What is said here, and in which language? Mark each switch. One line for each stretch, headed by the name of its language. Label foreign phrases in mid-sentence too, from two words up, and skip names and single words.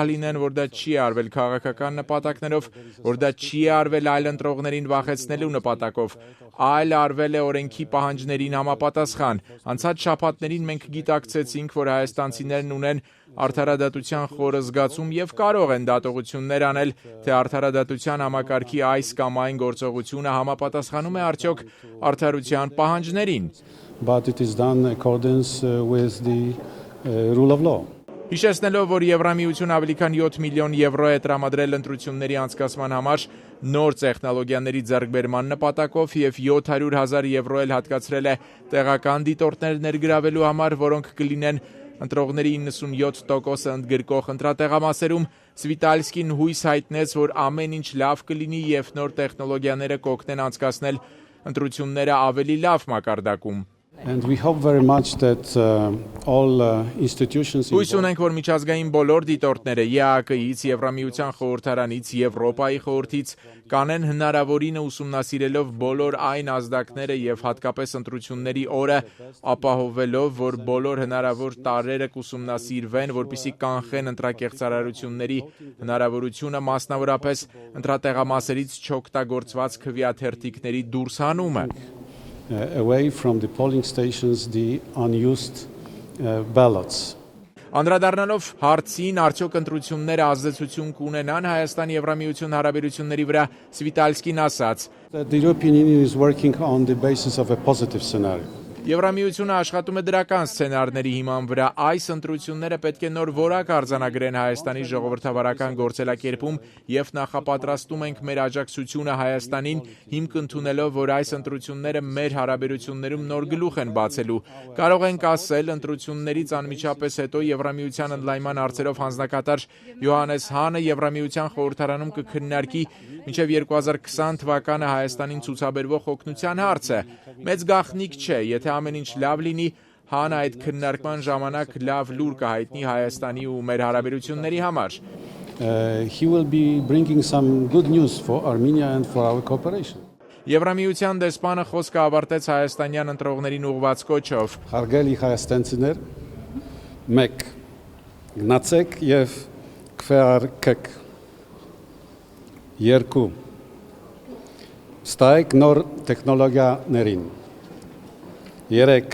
Armenian: լինեն, որ դա չի արվել քաղաքական նպատակներով, որ դա չի արվել այլ ընտրողներին վախեցնելու նպատակով, այլ արվել է օրենքի պահանջներին համապատասխան։ Անցած շաբաթներին մենք գիտակցեցինք, որ հայաստանցիներն ունեն արդարադատության խորը զգացում և կարող են դատողություններ անել, թե արդարադատության համակարգի այս կամ այն գործողությունը համապատասխանում է արդյոք արդարության պահանջներին։
English: But it is done accordance with the rule of law.
Armenian: Հիշեցնելով, որ Եվրամիությունը ավելի քան 7 միլիոն եվրո է տրամադրել ընտրությունների անցկացման համար նոր տեխնոլոգիաների ձեռքբերման նպատակով և 700,000 եվրո էլ հատկացրել է տեղական դիտորդներ ներգրավելու համար, որոնք կլինեն ընտրողների 97%-ը ընդգրկող ընտրատեղամասերում, Սվիտալսկին հույս հայտնեց, որ ամեն ինչ լավ կլինի և նոր տեխնոլոգիաները կօգնեն անցկացնել ընտրությունները ավելի լավ մակարդակում։
English: And we hope very much that all institutions
Armenian: Հույս ունենք, որ միջազգային բոլոր դիտորդները ԵԱԿ-ից, Եվրամիության խորհրդարանից, Եվրոպայի խորհրդից կանեն հնարավորինը ուսումնասիրելով բոլոր այն ազդակները և հատկապես ընտրությունների օրը, ապահովելով, որ բոլոր հնարավոր տարրերը կուսումնասիրվեն, որպեսզի կանխեն ընտրակեղծարարությունների հնարավորությունը, մասնավորապես ընտրատեղամասերից չօգտագործված քվեաթերթիկների դուրս հանումը։
English: Away from the polling stations the unused ballots.
Armenian: Անդրադառնալով հարցին, արդյոք ընտրությունները ազդեցություն կունենան Հայաստան-Եվրամիություն հարաբերությունների վրա, Սվիտալսկին ասաց.
English: The European Union is working on the basis of a positive scenario.
Armenian: Եվրամիությունը աշխատում է դրական սցենարների հիման վրա, այս ընտրությունները պետք է նոր որակ արձանագրեն Հայաստանի ժողովրդավարական գործելակերպում և նախապատրաստում ենք մեր աջակցությունը Հայաստանին, հիմք ընդունելով, որ այս ընտրությունները մեր հարաբերություններում նոր գլուխ են բացելու։ Կարող ենք ասել, ընտրություններից անմիջապես հետո Եվրամիության ընդլայնման հարցերով հանձնակատար Յոհաննես Հանը Եվրամիության խորհրդարանում կքննարկի մինչև 2020 թվականը Հայաստանին ցուցաբերվող օգնության հարցը։ Մեծ գաղտնիք չէ, եթե ամեն ինչ լավ լինի, Հանը այդ քննարկման ժամանակ լավ լուր կհայտնի Հայաստանի ու մեր հարաբերությունների համար։
English: He will be bringing some good news for Armenia and for our cooperation.
Armenian: Եվրամիության դեսպանը խոսքը ավարտեց հայաստանյան ընտրողներին ուղղված կոչով. Հարգելի հայաստանցիներ, մեկ գնացեք եւ քվեարկեք։ Երկու ստայեք նոր տեխնոլոգիաներին։ 3.